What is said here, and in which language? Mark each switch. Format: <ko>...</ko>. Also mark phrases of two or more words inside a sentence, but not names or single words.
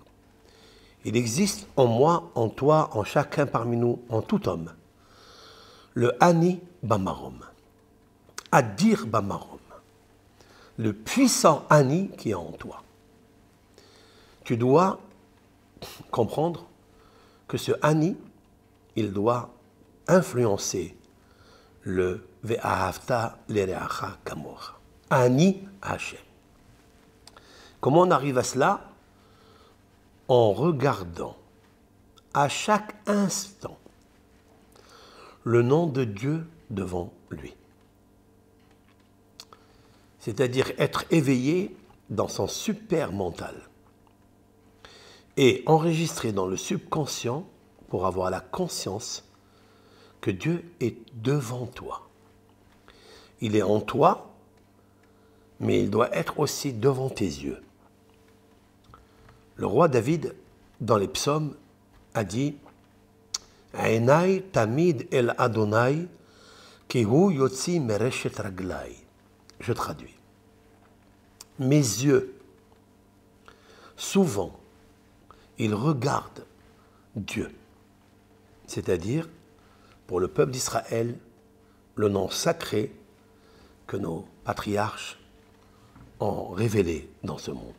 <fr>Il existe en moi, en toi, en chacun parmi nous, en tout homme, le</fr> <he>אני במרום, אדיר במרום,</he> <fr>le puissant Ani qui est en toi. Tu dois comprendre que ce Ani, il doit influencer le</fr> <he>ואהבת לרעך כמוך. אני השם.</he> <fr>Comment on arrive à cela? En regardant à chaque instant le nom de Dieu devant lui. C'est-à-dire être éveillé dans son super mental et enregistré dans le subconscient pour avoir la conscience que Dieu est devant toi. Il est en toi, mais il doit être aussi devant tes yeux. Le roi David, dans les psaumes, a dit «</fr> <he>עיני תמיד אל אדני, כי הוא יוציא מרשת רגלי</he> <fr>» Je traduis. Mes yeux, souvent, ils regardent Dieu. C'est-à-dire, pour le peuple d'Israël, le nom sacré que nos patriarches ont révélé dans ce monde.</fr>